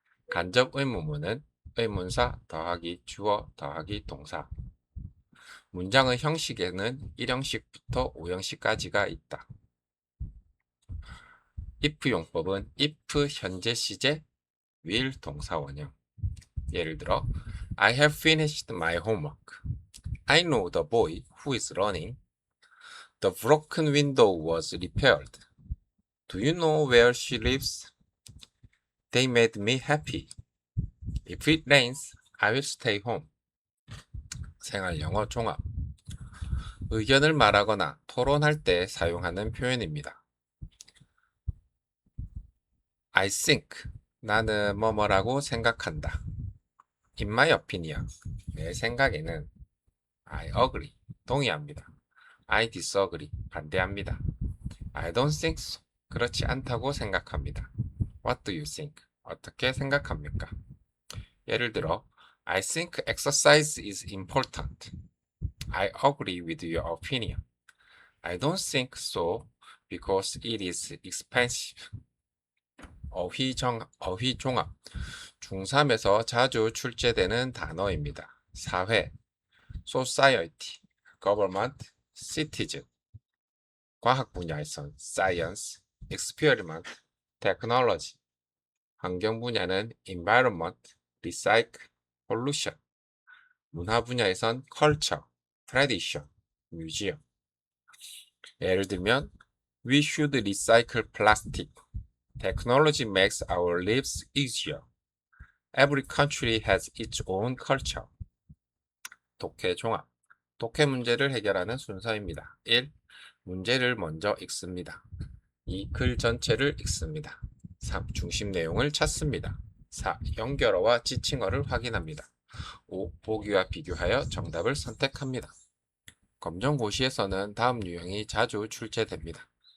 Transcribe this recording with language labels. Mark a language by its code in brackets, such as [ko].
[ko] 간접 의문문은 의문사 더하기 주어 더하기 동사. 문장의 형식에는 1형식부터 5형식까지가 있다. if 용법은 if 현재 시제 will 동사 원형. 예를 들어 [en] I have finished my homework. I know the boy who is running. The broken window was repaired. Do you know where she lives? They made me happy. If it rains, I will stay home. [ko] 생활 영어 종합. 의견을 말하거나 토론할 때 사용하는 표현입니다. [en] I think. [ko] 나는 뭐뭐라고 생각한다. [en] In my opinion. [ko] 내 생각에는 [en] I agree. [ko] 동의합니다. [en] I disagree. [ko] 반대합니다. [en] I don't think so. [ko] 그렇지 않다고 생각합니다. [en] What do you think? [ko] 어떻게 생각합니까? 예를 들어, [en] I think exercise is important. I agree with your opinion. I don't think so because it is expensive. [ko] 어휘종합. 중3에서 자주 출제되는 단어입니다. [en] 사회, society, government, citizen. [ko] 과학 분야에선 [en] science, experiment, technology. [ko] 환경 분야는 [en] environment, recycle, pollution. [ko] 문화 분야에선 [en] culture, tradition, museum. [ko] 예를 들면 [en] We should recycle plastic. Technology makes our lives easier. Every country has its own culture. [ko] 독해 종합. 독해 문제를 해결하는 순서입니다. 1. 문제를 먼저 읽습니다. 2. 글 전체를 읽습니다. 3. 중심 내용을 찾습니다. 4. 연결어와 지칭어를 확인합니다. 5. 보기와 비교하여 정답을 선택합니다. 검정고시에서는 다음 유형이 자주 출제됩니다.